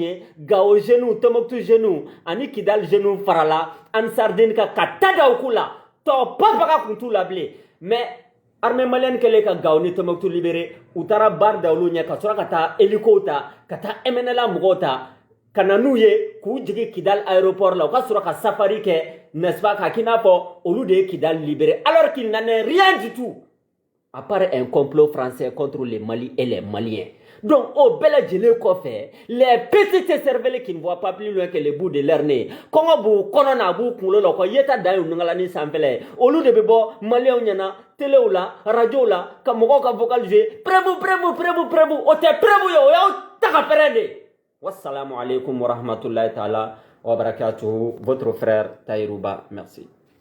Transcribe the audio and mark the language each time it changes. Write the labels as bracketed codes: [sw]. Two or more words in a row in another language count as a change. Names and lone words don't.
[bm] ye Gao jeunes Tombouctou jeunes ani Kidal jeunes farala Ansardine kan ka taa da u k'u la tɔ pɔnpaga kun t'u la bilen mais [fr] armée malienne [bm] kɛlen ka Gao ni Tombouctou libéré u taara bar da olu ɲɛ ka sɔrɔ ka taa hélico ta ka taa MNLA mɔgɔw ta ka na n'u ye k'u jigin Kidal aéroport la u ka sɔrɔ ka safari kɛ [fr] n'est-ce pas [bm] k'a k'i n'a fɔ olu de ye Kidal libéré [fr] alors qu'il n'en est rien du tout à part un complot français contre le Mali et les Maliens. Donc, au bel kɔfɛ, les petites cervelles qui ne voient pas plus loin que le bout de leur nez. [bm] Kɔngɔ b'u kɔnɔ n'a b'u kunkolo la, quoi, yeta dan y'u ngalani sanfɛla. Olu de bɛ bɔ Maliens ɲɛna, téléw la, radio la, ka mɔgɔw ka vocal jouer. Prévu. O tɛ prévu ye, o y'aw ta ka pɛrɛn de. [ar] Wassalamu alaikum wa rahmatullahi ta'ala wa barakatuhu. [fr] Votre frère Taïrouba. Merci.